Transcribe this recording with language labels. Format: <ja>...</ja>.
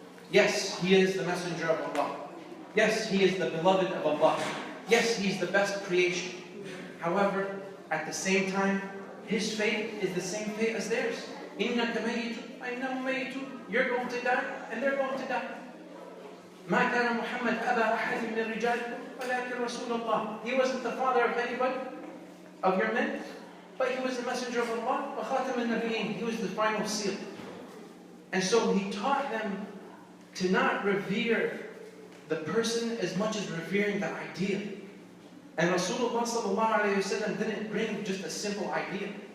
<en>Yes, he is the messenger of Allah. Yes, he is the beloved of Allah. Yes, he's the best creation. However, at the same time, his fate is the same fate as theirs.</en> <ar>إِنَّكَ مَيِّتٌ وَإِنَّهُمْ مَيِّتُونَ.</ar> <en>You're going to die, and they're going to die.</en> <ar>ما كان محمد أبا أحد من رجالكم ولكن رسول الله.</ar> <en>He wasn't the father of anybody, of your men, but he was the messenger of Allah,</en> <ar>وخاتم النبيين.</ar> <en>He was the final seal. And so he taught them to not revere the person as much as revering the idea. And Rasulullah sallallahu alayhi wasallam didn't bring just a simple idea.</en>